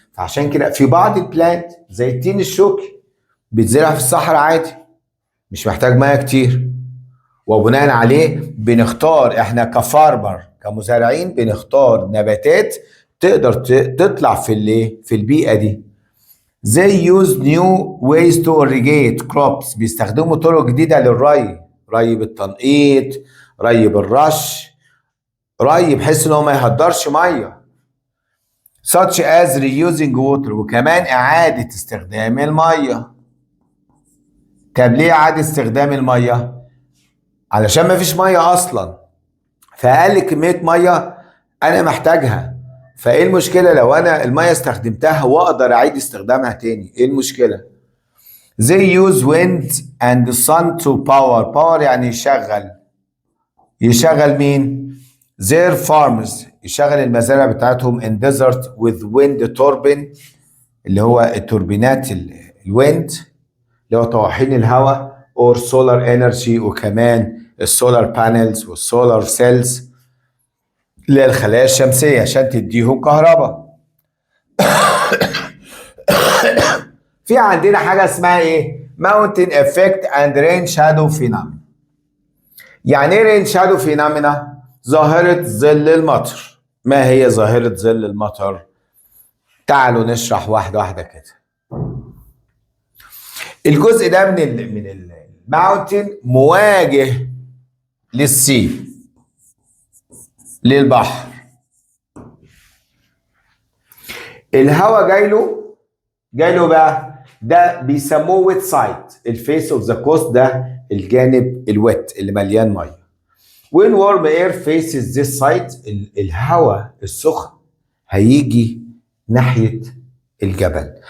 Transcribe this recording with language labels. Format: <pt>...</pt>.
<ar>فعشان كده في بعض البلانت زي التين الشوكي بيتزرع في الصحراء عادي، مش محتاج ميه كتير. وبناء عليه بنختار احنا كفارمر كمزارعين، بنختار نباتات تقدر تطلع في البيئه دي.</ar> <en>They use new ways to irrigate crops.</en> <ar>بيستخدموا طرق جديده للري، ري بالتنقيط، ري بالرش، ري بحيث ان هو ما يهدرش ميه.</ar> <en>such as reusing water،</en> <ar>وكمان اعادة استخدام الميه. طب ليه اعادة استخدام الميه؟ علشان ما فيش ميه اصلا، فاقل كمية ميه انا محتاجها. فايه المشكلة لو انا الميه استخدمتها واقدر اعيد استخدامها تاني؟ ايه المشكلة؟</ar> <en>they use wind and sun to power</en> <ar>يعني يشغل مين؟</ar> <en>their farms،</en> <ar>يشغل المزارع بتاعتهم</ar> <en>in desert with wind turbine،</en> <ar>اللي هو التوربينات الويند اللي هو طواحين الهواء،</ar> <en>or solar energy،</en> <ar>وكمان السولار بانلز والسولار سيلز اللي هي الخلايا الشمسية عشان تديهم كهرباء. في عندنا حاجة اسمها ايه؟</ar> <en>mountain effect and rain shadow phenomena.</en> <ar>يعني ايه</ar> <en>rain shadow phenomena؟</en> <ar>ظاهرة ظل المطر. ما هي ظاهرة ظل المطر؟ تعالوا نشرح واحدة واحدة كده. الجزء ده من ماونتن مواجه للسي، للبحر. الهواء جاي له بقى، ده بيسموه ويت سايد، الفيس اوف ذا كوست، ده الجانب الويت اللي مليان ميه.</ar> <en>when warm air faces this side،</en> <ar>الهواء السخن هيجي ناحيه الجبل.</ar>